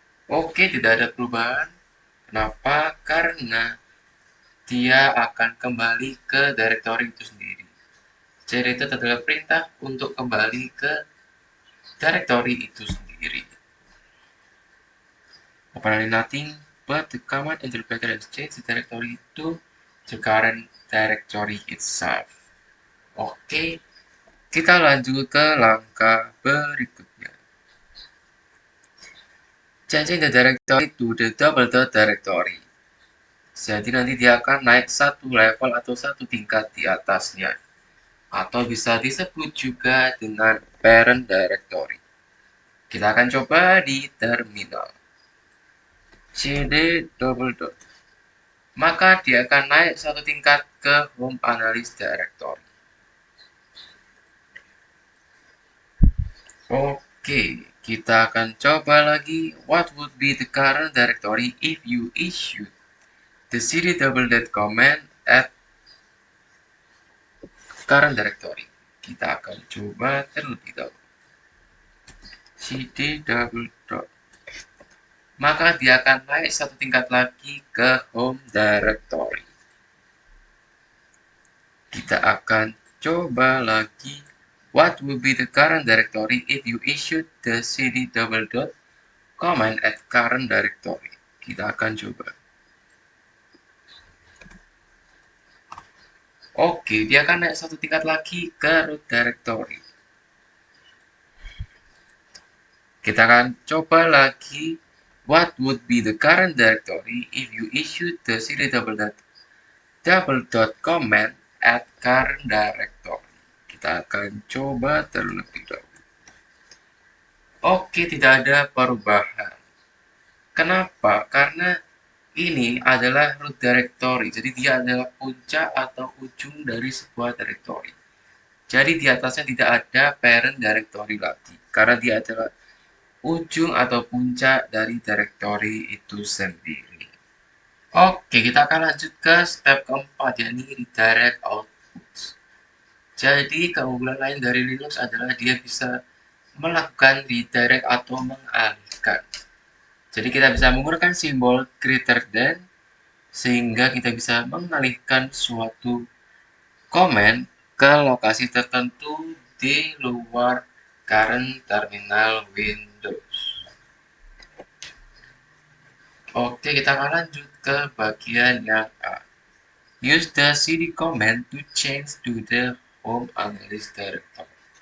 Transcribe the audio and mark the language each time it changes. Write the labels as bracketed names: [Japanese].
[Indonesian] Oke, tidak ada perubahan. Kenapa? Karena dia akan kembali ke directory itu sendiri. Jadi itu adalah perintah untuk kembali ke directory itu sendiri. [English] Apparently nothing but the command interpreter has changed the directory to the current directory itself. [Indonesian] Oke, kita lanjut ke langkah berikutnya. [English] Changing the directory to the double dot directory. [Indonesian] Jadi nanti dia akan naik satu level atau satu tingkat di atasnya. Atau bisa disebut juga dengan parent directory. Kita akan coba di terminal. cd double dot. Maka dia akan naik satu tingkat ke home analyst directory. Oke, kita akan coba lagi. [English] What would be the current directory if you issued the cd double dot command at current directory? [Indonesian] Kita akan coba terlebih dahulu. cd double dot. Maka dia akan naik satu tingkat lagi ke home directory. Kita akan coba lagi. [English] What will be the current directory if you issued the cd double dot command at current directory? [Indonesian] Kita akan coba. Oke, dia akan naik satu tingkat lagi ke root directory. Kita akan coba lagi. [English] What would be the current directory if you issued the cd double dot command at current directory? [Indonesian] Kita akan coba terlebih dahulu. Oke, tidak ada perubahan. Kenapa? Karena ini adalah root directory. Jadi dia adalah puncak atau ujung dari sebuah directory. Jadi di atasnya tidak ada parent directory lagi. Karena dia adalah ujung atau puncak dari directory itu sendiri. Oke, kita akan lanjut ke step keempat, yakni redirect output. Jadi keunggulan lain dari Linux adalah dia bisa melakukan redirect atau mengalihkan. Jadi kita bisa menggunakan simbol greater than sehingga kita bisa mengalihkan suatu komen ke lokasi tertentu di luar current terminal Windows. Oke, kita akan lanjut ke bagian yang A. [English] Use the cd command to change to the home analyst directory.